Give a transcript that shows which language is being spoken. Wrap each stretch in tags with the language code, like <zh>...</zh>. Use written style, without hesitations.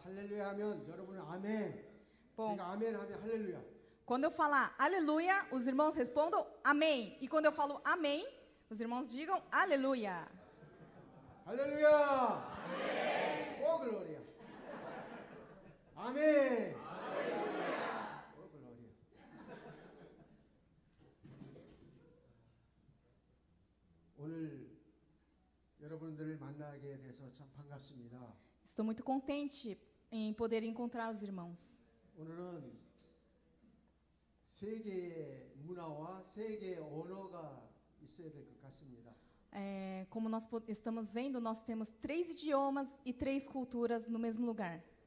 <ko>할렐루야 하면 여러분은 아멘.</ko> <pt>Bom,</pt> <ko>제가 아멘 하면 할렐루야.</ko> <pt>quando eu falar aleluia, os irmãos respondam amém. E quando eu falo amém, os irmãos digam aleluia.</pt> <ko>할렐루야. 아멘. 오 글로리아. 아멘. 할렐루야. 오 글로리아. 오늘 여러분들을 만나게 돼서 참 반갑습니다.</ko> <pt>Estou muito contente em poder encontrar os irmãos.</pt> <ko>오늘은 세계의 문화와 세계의 언어가 있어야 될 것 같습니다.</ko> <pt>Como nós estamos vendo, nós temos 3 idiomas e 3 culturas no mesmo lugar.</pt>